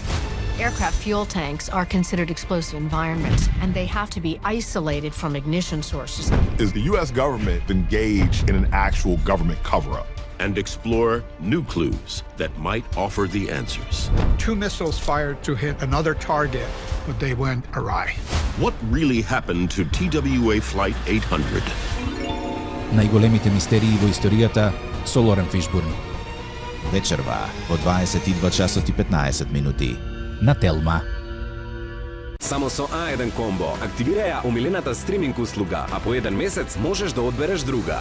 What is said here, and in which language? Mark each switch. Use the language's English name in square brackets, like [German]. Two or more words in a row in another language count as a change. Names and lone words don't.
[English] Aircraft fuel tanks are considered explosive environments, and they have to be isolated from ignition sources. Is the U.S. government engaged in an actual government cover-up? And explore new clues that might offer the answers. 2 missiles fired to hit another target, but they went awry. What really happened to TWA Flight 800? [Macedonian] Најголемите мистерии во историјата со Лорен Фишбурн. Вечерва во 22 часот и 15 минути на Телма. Само со A1 комбо активирај омилената стриминг услуга, а по еден месец можеш да одбереш друга.